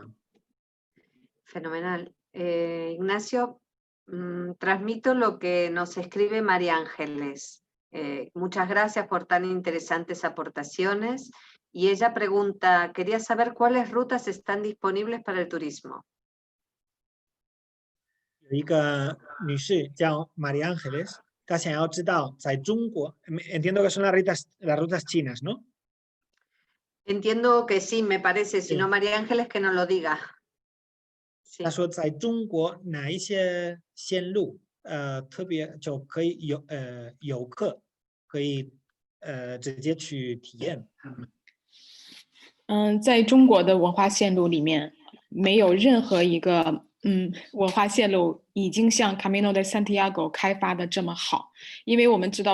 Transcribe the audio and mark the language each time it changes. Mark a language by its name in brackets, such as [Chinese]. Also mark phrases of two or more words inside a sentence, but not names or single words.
[Spanish] Fenomenal. Ignacio, transmito lo que nos escribe María Ángeles. Muchas gracias por tan interesantes aportaciones. Y ella pregunta, quería saber cuáles rutas están disponibles para el turismo. [Chinese] 有一个女士叫 María Ángeles，他想要知道在中国 [Spanish] entiendo que son las rutas chinas, ¿no? Entiendo que sí, me parece. Si Sí. no, María Ángeles, que nos lo diga. Sí. [Chinese] 他说在中国哪一些线路特别就可以游客可以直接去体验。在中国的文化线路里面，没有任何一个文化线路已经像 Camino de Santiago 开发的这么好，因为我们知